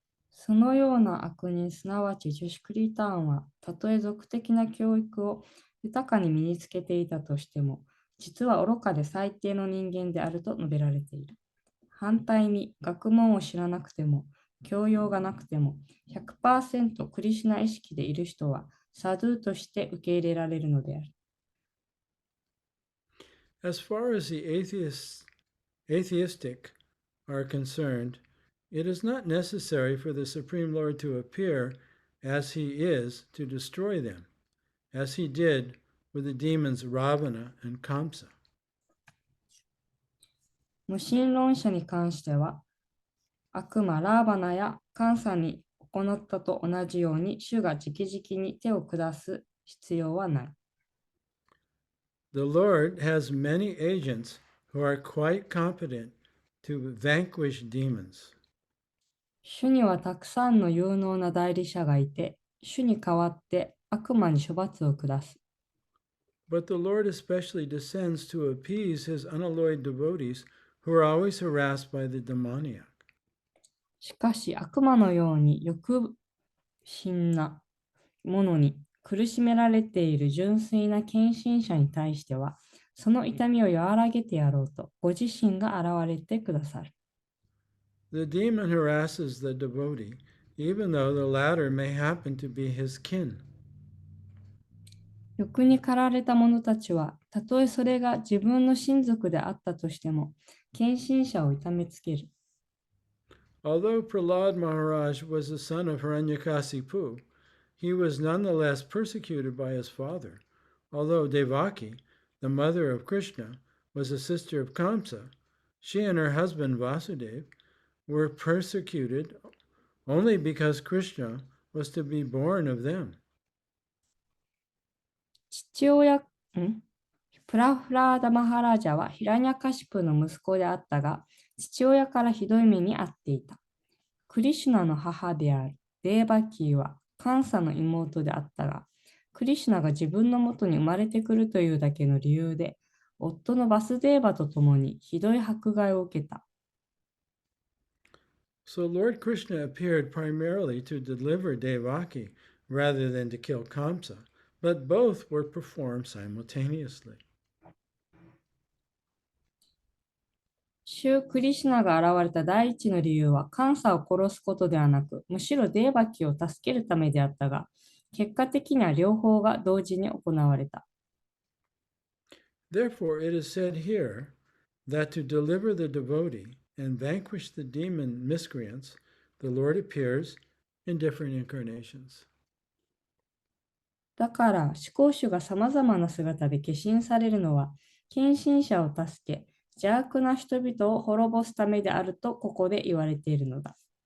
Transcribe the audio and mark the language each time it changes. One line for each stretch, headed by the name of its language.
Japanese: そのような悪人、すなわちジュシュクリターンは、たとえ俗的な教育を豊かに身につけていたとしても、実は愚かで最低の人間であると述べられている。反対に、学問を知らなくても、教養がなくても、100% クリシュナ意識でいる人は、サドゥとして受け入れられるのである。
English: As far as the atheistic are concerned, it is not necessary for the Supreme Lord to appear as he is to destroy them, as he did with the demons Ravana and Kamsa.
Japanese: 無神論者に関しては、悪魔ラーバナやカンサに行ったと同じように、主が直々に手を下す必要はない。
English: The Lord has many agents who are quite competent to vanquish demons.
Japanese: 主にはたくさんの有能な代理者がいて、主に代わって悪魔に処罰を下す。
English: But the Lord especially descends to appease his unalloyed devotees who are always harassed by the demoniac.
Japanese: しかし悪魔のように欲心な者に苦しめられている純粋な献身者に対しては、その痛みを和らげてやろうと、ご自身が現れてくださる。
English: The demon harasses the devotee, even though the latter may happen to be his kin.
Japanese: 欲に駆られた者たちは、たとえそれが自分の親族であったとしても、献身者を痛めつける。
English: Although Prahlad Maharaj was the son of Hiranyakasipu, he was nonetheless persecuted by his father. Although Devaki, the mother of Krishna, was a sister of Kamsa, she and her husband Vasudeva were persecuted only because Krishna was to be born of them.
Japanese: 父親、プラフラーダ・マハラジャはヒラニャカシプの息子であったが、父親からひどい目に遭っていた。クリシュナの母であるデーバキーはカンサの妹であったが、クリシュナが自分のもとに生まれてくるというだけの理由で、夫のバスデーバと共にひどい迫害を受けた。
English: So Lord Krishna appeared primarily to deliver Devaki rather than to kill Kamsa, but both were performed simultaneously.
Japanese: シュー・クリシュナが現れた第一の理由は、カンサを殺すことではなく、むしろデーバキを助けるためであったが、結果的には両方が同時に行われた。
English: Therefore, it is said here that to deliver the devotee and vanquish the demon miscreants, the Lord appears in different incarnations.
Japanese: だから、至高主がさまざまな姿で化身されるのは、献身者を助け、邪悪な人々を滅ぼすためであるとここで言われているのだ。